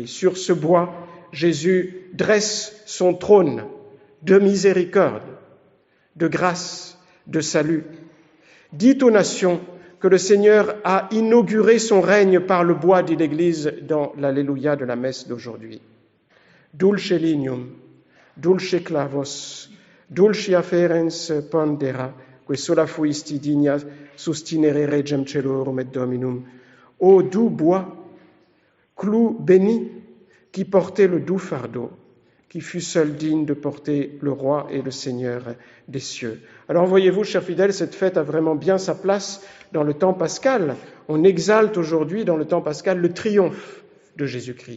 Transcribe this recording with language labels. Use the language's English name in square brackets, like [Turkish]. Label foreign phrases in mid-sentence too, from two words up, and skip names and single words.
[French] Sur ce bois, Jésus dresse son trône de miséricorde, de grâce, de salut. Dit aux nations que le Seigneur a inauguré son règne par le bois, dit l'Église dans l'Alléluia de la messe d'aujourd'hui. [Latin] Dulce lignum, dulce clavos, dulce afferens pondera, que sola fuisti digna sustinere regem celorum et dominum. [French] Ô doux bois, clou béni, qui portait le doux fardeau, qui fut seul digne de porter le roi et le Seigneur des cieux. Alors voyez-vous, chers fidèles, cette fête a vraiment bien sa place dans le temps pascal. On exalte aujourd'hui dans le temps pascal le triomphe de Jésus-Christ.